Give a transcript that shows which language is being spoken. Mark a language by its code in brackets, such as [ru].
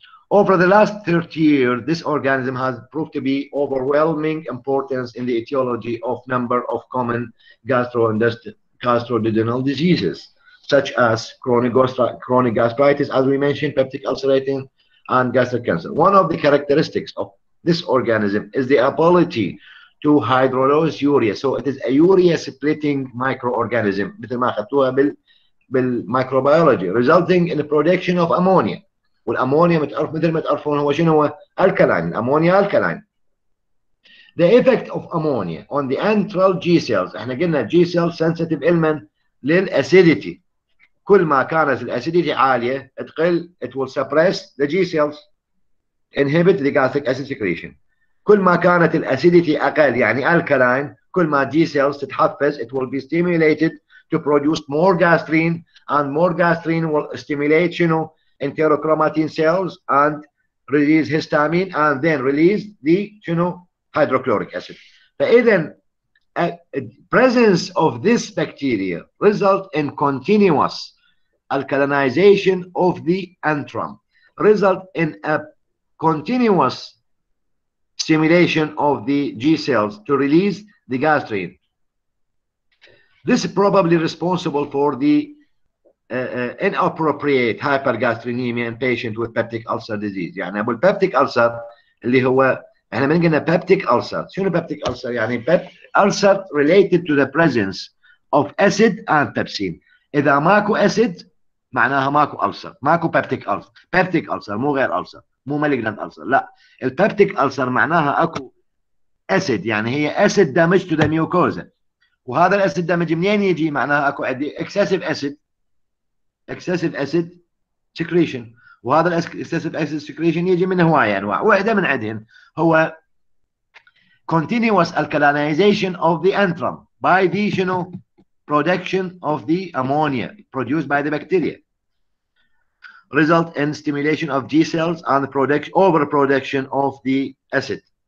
[en] Over the last 30 years, this organism has proved to be overwhelming importance in the etiology of number of common gastroduodenal diseases, such as chronic gastritis, as we mentioned, peptic ulcerating, and gastric cancer. One of the characteristics of this organism is the ability to hydrolyze urea. So it is a urea splitting microorganism, [ar] مثل ما أخذتوها بالميكروبيولوجي, [en] resulting in the production of ammonia. [ar] والامونيا مثل ما تعرفون هو شنو هو؟ alkaline. [en] الامونيا alkaline. The effect of ammonia on the antral G cells. [ar] احنا قلنا [en] G cells sensitive element للاسيديتي. [ar] كل ما كانت الاسيديتي عاليه تقل, [en] it will suppress the G cells, inhibit the gastric acid secretion. [ar] كل ما كانت الاسيديتي اقل يعني [en] alkaline, كل ما G cells تتحفز, it will be stimulated to produce more gastrin, and more gastrin will stimulate شنو? enterochromatin cells and release histamine, and then release the hydrochloric acid. فإذا presence of this bacteria result in continuous alkalinization of the antrum, result in a continuous stimulation of the G cells to release the gastrin. This is probably responsible for the inappropriate hypergastrinemia in patient with peptic ulcer disease. [ar] يعني ابو البeptic ulcer اللي هو احنا من قلنا peptic ulcer. [en] شنو peptic ulcer؟ يعني ulcer related to the presence of acid and pepsin. [ar] اذا ماكو acid معناها ماكو ulcer, ماكو peptic ulcer. peptic ulcer مو غير ulcer, مو malignant ulcer. لا, البeptic ulcer معناها اكو acid, يعني هي [en] acid damage to the mucosa. [ar] وهذا الاسيد دامج منين يجي؟ معناها اكو عندي excessive acid secretion, وهذا excessive acid secretion يجي من هواية انواع, واحدة من عندهم [en] هو continuous alkalinization of the antrum by the production of the ammonia produced by the bacteria, result in stimulation of G cells and overproduction of the acid.